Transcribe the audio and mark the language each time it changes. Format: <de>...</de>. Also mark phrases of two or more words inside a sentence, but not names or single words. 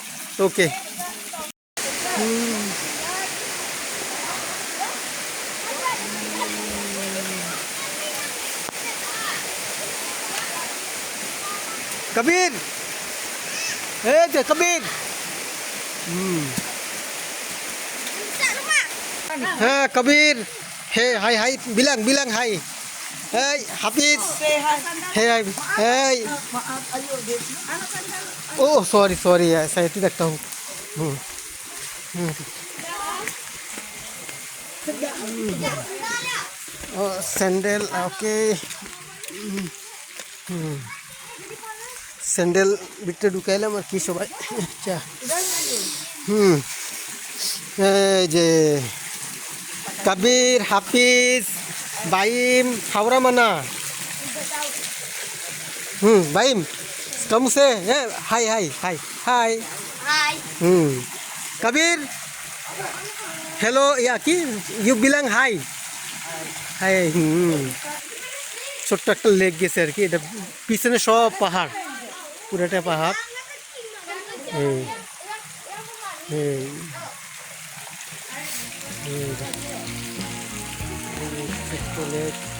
<bn>ওকে কবির, এই যে কবির। হ্যাঁ কবির, হে হাই হাই bilang হাই।</bn> <en>Hey, Hafiz. Hey, hey. Oh, sorry,</en> <id>saya tidak tahu.</id> <en>Oh, sandal, okay.</en> <bn>Sandal ভিতরে ঢুকাইলাম আর কি সবাই। আচ্ছা এই যে কবির, হাফিজ,</bn> <id>Baim, Haura mana? Baim, kamu say, hai. Hai.</id> <en>Kabir, hello, ya ki, you bilang hi. Hi.</en> <bn>ছোট্ট একটা লেক গেছে আর কি, এটা পিছনে সব পাহাড়, পুরোটা পাহাড়। লেক</bn>